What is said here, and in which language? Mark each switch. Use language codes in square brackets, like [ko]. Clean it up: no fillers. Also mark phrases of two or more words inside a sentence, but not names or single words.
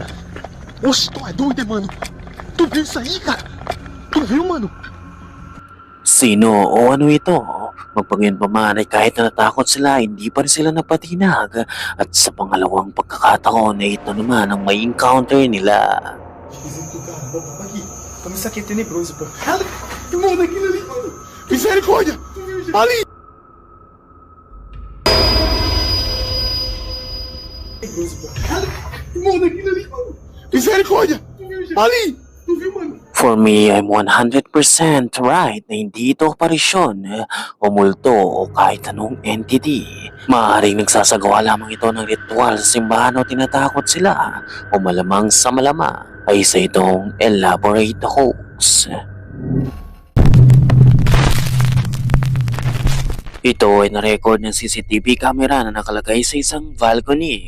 [pt] Oxe, tu é doido, mano? Tu viu isso aí, cara? Tu viu, mano? [tl] Sino o ano ito? Magpagayon pa man ay kahit na natakot sila, hindi pa rin sila napatinag. At sa pangalawang pagkakataon na ito naman ang may encounter nila. [pt] Esquisito, cara. Aqui. Como isso aqui é tenebroso, pô. Cara, que mundo aquilo ali, mano. Misericórdia. Ali. Cara, que mundo aquilo ali, mano. Misericórdia. Ali. Tu viu, mano? [en] For me, I'm 100% right [tl] na hindi ito aparisyon o multo o kahit anong entity. Maaaring nagsasagawa lamang ito ng ritual sa simbahan o tinatakot sila o malamang sa malama ay isa itong [en] elaborate hoax. [tl] Ito ay na-record ng [en] CCTV camera [tl] na nakalagay sa isang balcony.